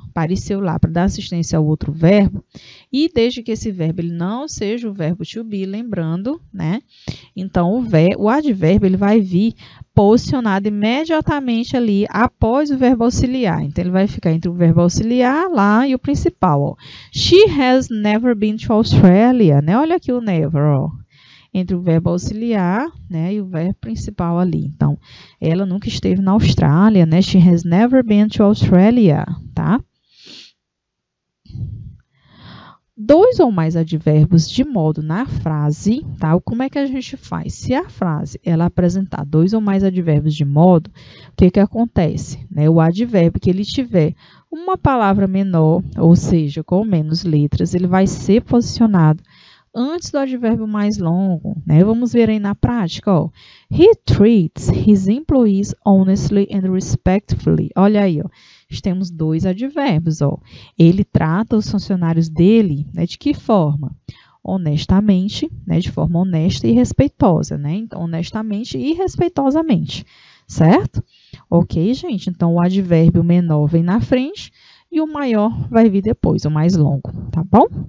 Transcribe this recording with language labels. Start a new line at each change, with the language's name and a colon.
Portuguese: Apareceu lá para dar assistência ao outro verbo, e desde que esse verbo ele não seja o verbo to be, lembrando, né? Então, o advérbio ele vai vir posicionado imediatamente ali após o verbo auxiliar. Então, ele vai ficar entre o verbo auxiliar lá e o principal, ó.
English: She has never been to Australia, né?
Portuguese: Olha aqui o never, ó. Entre o verbo auxiliar, né, e o verbo principal ali. Então, ela nunca esteve na Austrália, né?
English: She has never been to Australia, tá?
Portuguese: dois ou mais advérbios de modo na frase, tá? Como é que a gente faz? Se a frase ela apresentar dois ou mais advérbios de modo, o que que acontece? Né? O advérbio que ele tiver uma palavra menor, ou seja, com menos letras, ele vai ser posicionado antes do advérbio mais longo, né? Vamos ver aí na prática, ó.
English: He treats his employees honestly and respectfully.
Portuguese: Olha aí, ó. Temos dois advérbios, ó. Ele trata os funcionários dele, né, de que forma? Honestamente, né, de forma honesta e respeitosa, né? Então, honestamente e respeitosamente, certo? Ok, gente? Então, o advérbio menor vem na frente e o maior vai vir depois, o mais longo, tá bom?